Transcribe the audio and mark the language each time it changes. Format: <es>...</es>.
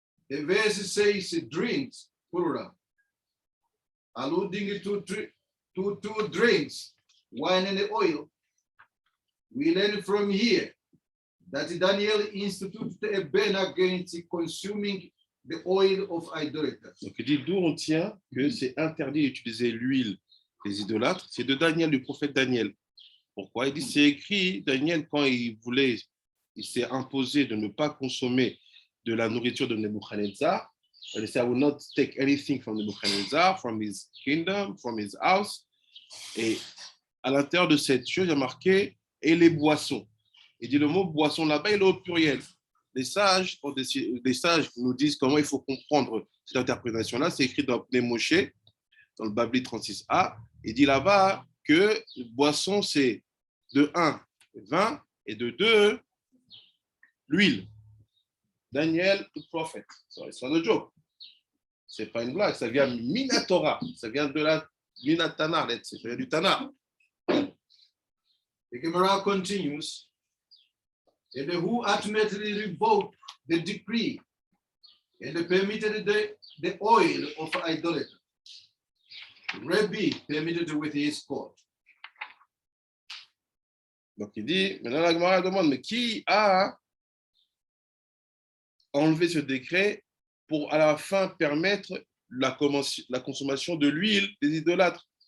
<en>The verse says drinks, plural, alluding to two drinks, wine and oil. We learn from here that Daniel instituted a ban against consuming the oil of idolaters.</en> <fr>Donc il dit d'où on tient que c'est interdit d'utiliser l'huile des idolâtres. C'est de Daniel, du prophète Daniel. Pourquoi? Il dit c'est écrit, Daniel, quand il s'est imposé de ne pas consommer de la nourriture de Nebuchadnezzar. Il dit</fr> <en>I will not take anything from Nebuchadnezzar, from his kingdom, from his house.</en> <fr>Et à l'intérieur de cette chose, il y a marqué et les boissons. Il dit le mot boisson là-bas, il est au pluriel. Les sages nous disent comment il faut comprendre cette interprétation-là. C'est écrit dans les Moshe, dans le Babli 36a. Il dit là-bas que boisson, c'est de 1, vin, et de 2, l'huile.</fr> <en>Daniel, the prophet. So it's not a joke.</en> <fr>C'est pas une blague. Ça vient Minatora. Ça vient de la Minatana. Ça vient du Tana.</fr> <en>The Gemara continues. And who ultimately revoked the decree and permitted the the oil of idolatry. Rabbi permitted with his court.</en> <fr>Donc il dit, maintenant la Gemara demande, mais qui a enlevé ce décret pour à la fin permettre la consommation de l'huile des idolâtres?</fr>